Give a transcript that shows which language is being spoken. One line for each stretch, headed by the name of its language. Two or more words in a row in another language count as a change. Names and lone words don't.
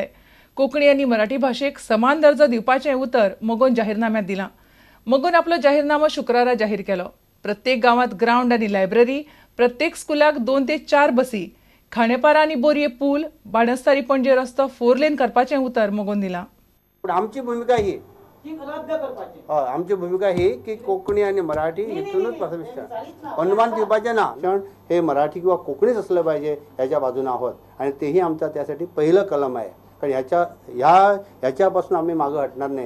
Konkani: कोंकणी आनी मराठी भाशेक समान दर्जो दिवपाचें उतर मोगोन जाहीरनाम्यांत दिलां. मोगोन आपलो जाहीरनामो शुक्रारा जाहीर केलो. प्रत्येक गांवांत ग्राउंड आनी लायब्ररी, प्रत्येक स्कुलाक 2 ते 4 बसी, खांडेपारा आनी बोरये पूल, बाणस्तारी पणजे रस्तो 4 लेन करपाचें उतर मोगोन दिलां.
Marathi: पण आमची भूमिका ही आमची भूमिका ही की कोंकणी आणि मराठी हितूनच अनुमान दिवपाचे ना. हे मराठी किंवा कोंकणीच असलं पाहिजे ह्याच्या बाजूने आहोत आणि तेही आमचा त्यासाठी पहिलं कलम आहे. कारण ह्याच्यापासून आम्ही मागं हटणार नाही.